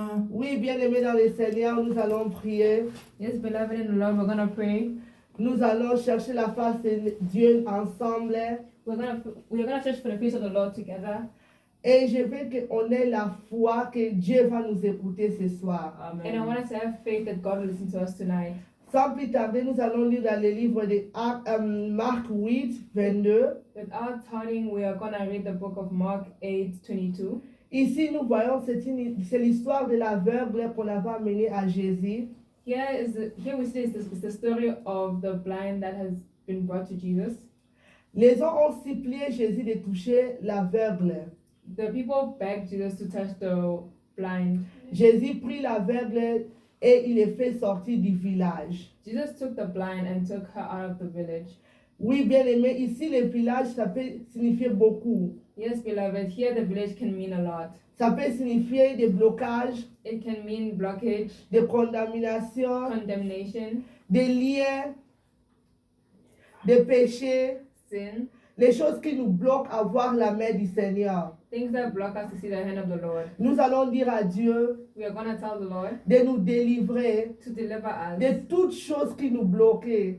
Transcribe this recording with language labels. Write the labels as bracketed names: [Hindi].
[French] Oui, bien-aimés dans le Seigneur, nous allons prier. [English] Yes, beloved in the Lord, we're gonna pray. [French] Nous allons chercher la face de Dieu ensemble. [English] We're gonna search for the face of the Lord together. [French] Et je veux qu'on ait la foi que Dieu va nous écouter ce soir. [English] And I want us to have faith that God will listen to us tonight. [French] Sans plus tarder, nous allons lire dans le livre de Marc 8, 22. [English] Without tardying, we are gonna read the book of Mark 8:22. [French] Ici, nous voyons, c'est l'histoire de l'aveugle qu'on avait amené à Jésus. [English] Here we see is the story of the blind that has been brought to Jesus. [French] Les gens ont supplié Jésus de toucher l'aveugle. [English] The people begged Jesus to touch the blind. [French] Jésus prit l'aveugle et il est fait sortir du village. [English] Jesus took the blind and took her out of the village. [French] Oui, bien aimé, ici le village, ça peut signifier beaucoup. [English] Yes, beloved, here the village can mean a lot. [French] Ça peut signifier des blocages, [English] It can mean blockage, [French] des condamnations, [English] condemnation, [French] des liens, des péchés, [English] sin, [French] les choses qui nous bloquent à voir la main du Seigneur. [English] things that block us to see the hand of the Lord. [French] Nous allons dire à Dieu [English] We are going to tell the Lord [French] de nous délivrer [English] to deliver us [French] de toutes choses qui nous bloquaient